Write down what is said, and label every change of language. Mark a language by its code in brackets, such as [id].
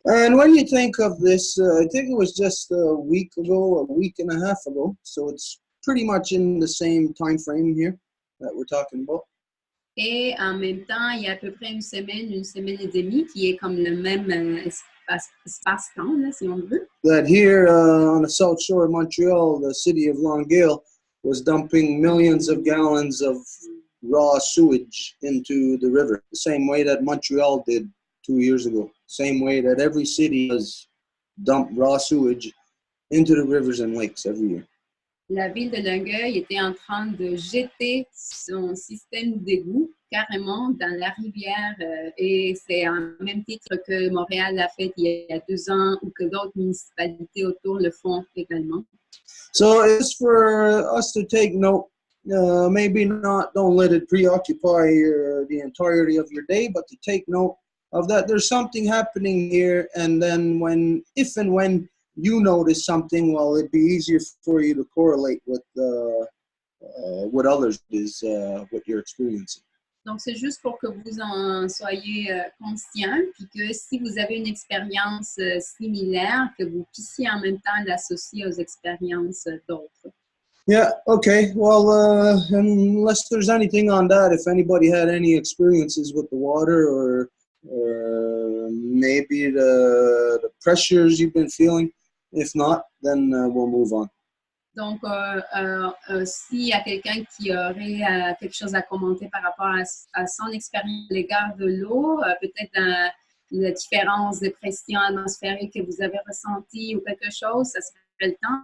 [en] And when you think of this, I think it was just a week and a half ago, so it's pretty much in the same time frame here that we're talking about. [fr] Et en même temps, il y a à peu près une semaine et demie qui est comme le même espace-temps, là, si on veut. [en] That here on the south shore of Montreal, the city of Longueuil was dumping millions of gallons of raw sewage into the river, the same way that Montreal did 2 years ago, same way that every city does dump raw sewage into the rivers and lakes every year. [fr] La ville de Longueuil était en train de jeter son système d'égout carrément dans la rivière et c'est en même titre que Montréal l'a fait il y a 2 ans ou que d'autres municipalités autour le font également. [en] So it's for us to take note, maybe not, don't let it preoccupy the entirety of your day, but to take note of that there's something happening here, and then if and when you notice something, well, it'd be easier for you to correlate with what others is, what you're experiencing. [fr] Donc, c'est juste pour que vous en soyez conscient, puis que si vous avez une expérience similaire, que vous puissiez en même temps l'associer aux expériences d'autres. [en] Yeah, okay. Well, unless there's anything on that, if anybody had any experiences with the water or maybe the pressures you've been feeling, if not, then we'll move on. [fr] Donc, s'il y a quelqu'un qui aurait quelque chose à commenter par rapport à son expérience à l'égard de l'eau, peut-être dans la différence de pression atmosphérique que vous avez ressentie ou quelque chose, ça serait le temps.